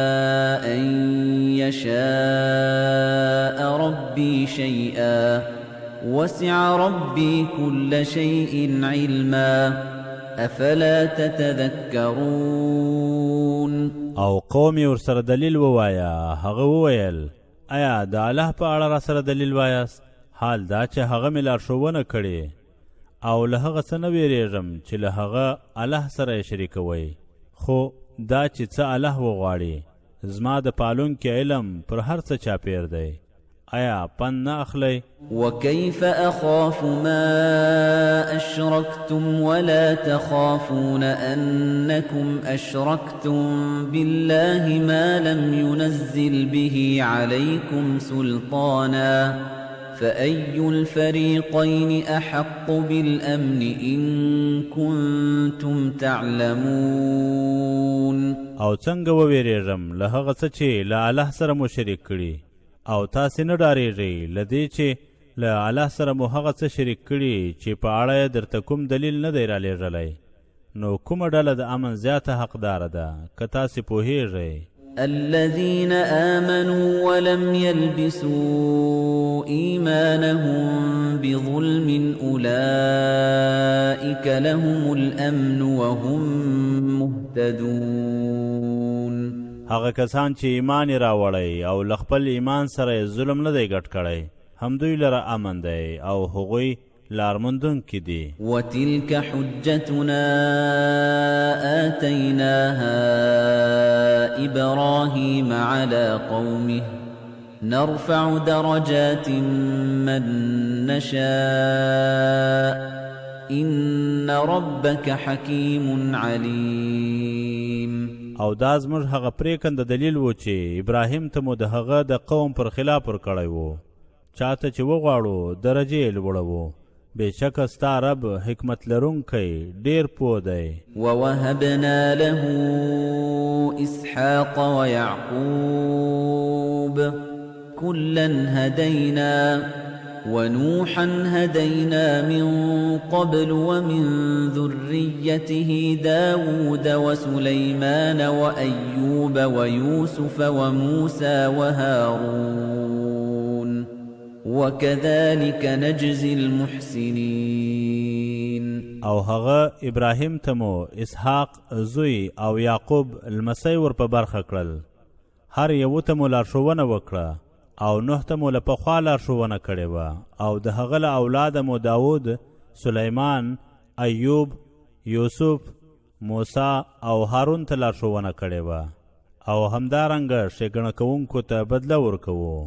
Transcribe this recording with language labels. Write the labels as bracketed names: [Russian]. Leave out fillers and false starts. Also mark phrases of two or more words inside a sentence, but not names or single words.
[Arabic] أن يشاء ربي شيئا وسع ربي كل شيء علما افلا تتذكرون [Pashto] او قوم یې ورسره دلیل ووایه. هغه وویل آیا د الله په اړه را سره دلیل وایاست؟ حال دا چې هغه مې لارښوونه کړې او له هغه څه نه ویرېږم چې له هغه الله سره یې شریکوئ. خو دا چې څه الله وغواړي، زما د پالونکي علم پر هر څه چاپېر دی. آیا پند نه اخلئ؟ [Arabic] وكيف أخاف ما أشركتم ولا تخافون أنكم أشركتم بالله ما لم ينزل به عليكم سلطانا فأي الفريقين أحق بالأمن إن كنتم تعلمون. [Pashto] او څنګه وویرېږم له هغه څه چې له الله سره مو شریک کړي، او تاسې نه ډارېږئ له دې چې له الله سره مو هغه څه شریک کړي چې په اړه یې درته کوم دلیل نه دی رالیږلی. نو کومه ډله د امن زیاته حقداره ده که تاسې پوهېږئ؟ [Arabic] الذين آمنوا ولم يلبسوا إيمانهم بظلم أولئك لهم الأمن وهم مهتدون. [Pashto] هغه کسان چې ایمان یې راوړی او له خپل ایمان سره ظلم نه دی ګډ کړی، همدوی لره امن دی او هغوی لارموندونکي دي. [Arabic] وتلك حجتنا آتيناها إبراهيم على قومه نرفع درجات من نشاء إن ربك حكيم عليم. [Pashto] او دا زموږ هغه پریکنده دلیل و چې ابراهیم ته مو د هغه د قوم پر خلاف ورکړی و. چاته چې وغواړو درجې یې لوړوو. بېشکه ستا رب حکمت لرونکی ډېر پوه دی. [Arabic] ووهبنا له اسحاق ويعقوب كلا هدينا ونوحا هدينا من قبل ومن ذريته داود وسليمان وأيوب ويوسف وموسى وهارون وكذلك نجزي المحسنين. [Pashto] او هغه ابراهیم ته مو اسحاق زوی او یعقوب لمسی ور په برخه کړل. هر یو ته مو لارښوونه وکړه او نوح ته مو له پخوا لارښوونه کړې وه او د هغه له اولاده مو داود، سلیمان، ایوب، یوسف، موسی او هارون ته لارښوونه کړې وه او همدارنګه ښېګڼه کوونکو ته بدله ورکوو.